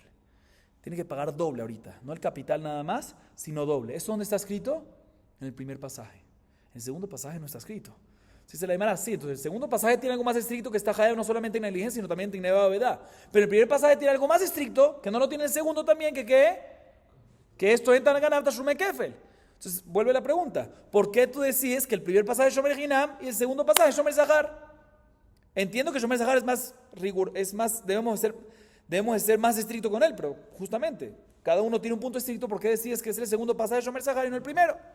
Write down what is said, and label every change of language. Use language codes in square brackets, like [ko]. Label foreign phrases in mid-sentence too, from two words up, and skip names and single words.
[es] Tiene que pagar doble ahorita, no el capital nada más, sino doble. ¿Eso dónde está escrito? En el primer pasaje. En el segundo pasaje no está escrito. Si se la llama así, entonces el segundo pasaje tiene algo más estricto que está hayab no solamente en negligencia, sino también en [he] גניבה ואבידה. [es] Pero el primer pasaje tiene algo más estricto, que no lo tiene el segundo también, que ¿qué? Que esto entra en [he] גנב תשלומי כפל. [es] Entonces vuelve la pregunta, ¿por qué tú decides que el primer pasaje es [he] שומר חנם [es] y el segundo pasaje es [he] שומר שכר? [es] Entiendo que [he] שומר שכר [es] es más debemos de ser más estricto con él, pero justamente, cada uno tiene un punto estricto, ¿por qué decides que es el segundo pasaje de [he] שומר שכר [es] y no el primero?